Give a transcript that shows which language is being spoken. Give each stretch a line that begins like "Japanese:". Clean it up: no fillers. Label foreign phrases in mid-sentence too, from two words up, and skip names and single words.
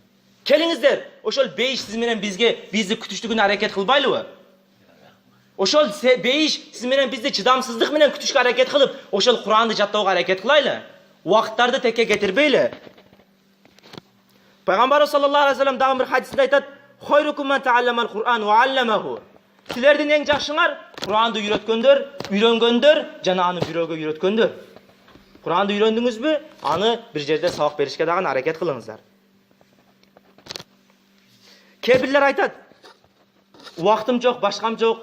Kyrgyz: Келиңиздер, ошол бейиш сиз менен бизди күтүштүгүнө аракет кылбайлыбы? Ошол бейиш сиз менен бизди чыдамсыздык менен күтүшкө аракет кылып, ошол Кур'анды жаттоого аракет кылайлы. Убакыттарды текке кетирбейли.
Arabic: Пайгамбарыбыз صلى الله عليه وسلم
Kyrgyz: дагы бир хадисинде айтат:
Arabic: "خيركم من تعلم القرآن وعلمه."
Kyrgyz: Силердин эң жакшыңар Кур'анды үйрөнгөндөр жана аны бирөөгө үйрөткөндөр. Кур'анды үйрөндүңүзбү? Аны бир жерде сабак беришке дагы аракет кылыңыздар. Кебирлер айтат: "Убактым жок, башкам жок.